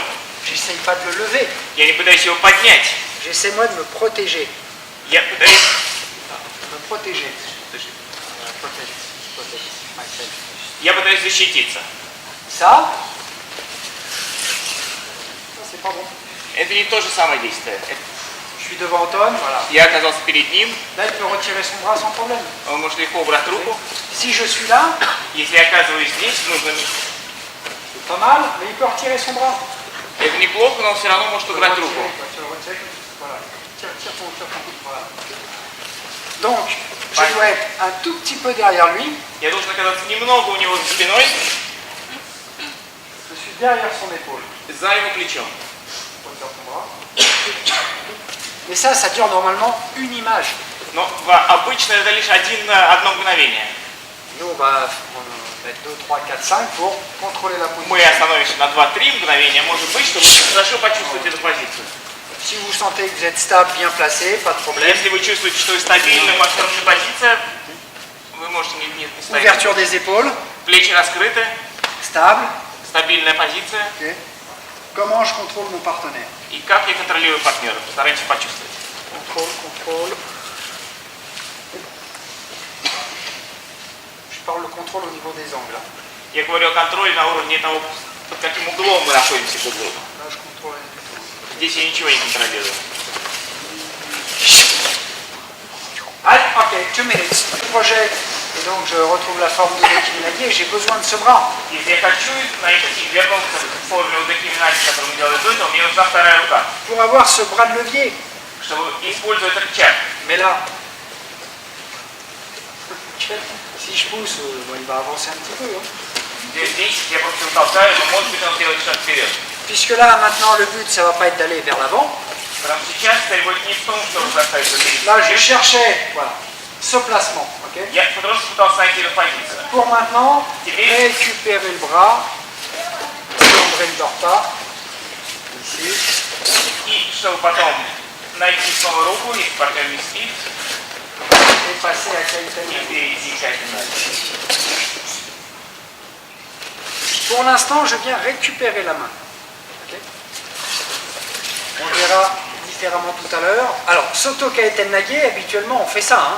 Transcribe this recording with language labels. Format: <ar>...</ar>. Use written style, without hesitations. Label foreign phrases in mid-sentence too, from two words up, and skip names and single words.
<fr>J'essaye pas de le lever.</fr> <ru>Я не пытаюсь его поднять.</ru> <fr>J'essaie moi de me protéger.</fr> <ru>Я пытаюсь...</ru> <fr>Me protéger.</fr> <ru>Я пытаюсь защититься.</ru> <fr>Ça, c'est pas bon.</fr> <ru>Это не то же самое действие.</ru> <fr>Je suis devant Antoine, voilà.</fr> <ru>Я оказался перед ним,</ru> <fr>Là, il peut retirer son bras sans problème.</fr> <ru>он может легко убрать руку.</ru> <fr>Si je suis là,</fr> <ru>Если я оказываюсь здесь, в нужном месте.</ru> <fr>c'est pas mal, mais il peut retirer son bras.</fr> <ru>Это неплохо, но он все равно может убрать руку.</ru> <fr>Voilà. Tire ton coup. Voilà. Donc, je dois être un tout petit peu derrière lui.</fr> <ru>Я должен оказаться немного у него за спиной,</ru> <fr>Je suis derrière son épaule.</fr> <ru>за его плечом.</ru> <fr>Retire ton bras. Et ça dure normalement une image.</fr> <ru>Но обычно это лишь одно мгновение.</ru> <fr>Nous, on va mettre 2, 3, 4, 5 pour contrôler la position.</fr> <ru>Мы остановимся на 2-3 мгновения, может быть, чтобы хорошо почувствовать эту позицию.</ru> <fr>Si vous sentez que vous êtes stable, bien placé, pas de problème.</fr> <ru>Если вы чувствуете, что вы стабильны, у вас хорошая позиция, вы можете не ставить.</ru> <fr>Ouverture des épaules,</fr> <ru>Плечи раскрыты,</ru> <fr>stable.</fr> <ru>стабильная позиция.</ru> <fr>Ok. Comment je contrôle mon partenaire?</fr> <ru>И как я контролирую партнера? Постарайтесь почувствовать.</ru> <fr>Contrôle. Je parle le contrôle au niveau des angles.</fr> <ru>Я говорю о контроле на уровне того, под каким углом мы находимся друг к другу.</ru> <fr>Là, je contrôle.</fr> <ru>Здесь я ничего не контролирую.</ru> <fr>Allez, ok, 2 minutes. Je projette. Et donc, je retrouve la forme de Udekiminagi et j'ai besoin de ce bras.</fr> <ru>Если я хочу вернуться к форме удокиминати, которую мы делали до этого, мне нужна вторая рука,</ru> <fr>Pour avoir ce bras de levier.</fr> <ru>чтобы использовать этот рычаг.</ru> <fr>Mais là, si je pousse, il va avancer un petit peu. Hein.</fr> <ru>Здесь я просто его толкаю, но может быть он сделает шаг вперед.</ru> <fr>Puisque là, maintenant, le but, ça va pas être d'aller vers l'avant.</fr> <ru>Потому что сейчас цель будет не в том, чтобы заставить это</ru> <fr>Là, je cherchais, voilà, ce placement. Okay.</fr> <ru>Я просто пытался найти эту позицию.</ru> <fr>Pour maintenant,</fr> <ru>Теперь</ru> <fr>récupérer le bras, si on ne dort pas, ici,</fr> <ru>и чтобы потом найти снова руку, если партнер не спит,</ru> <fr>et passer à Kaitani.</fr> <ru>и перейти к Kaitani.</ru> <fr>Pour l'instant, je viens récupérer la main. Okay. On verra différemment tout à l'heure. Alors, Soto Kaiten Nage, habituellement, on fait ça. Hein.</fr>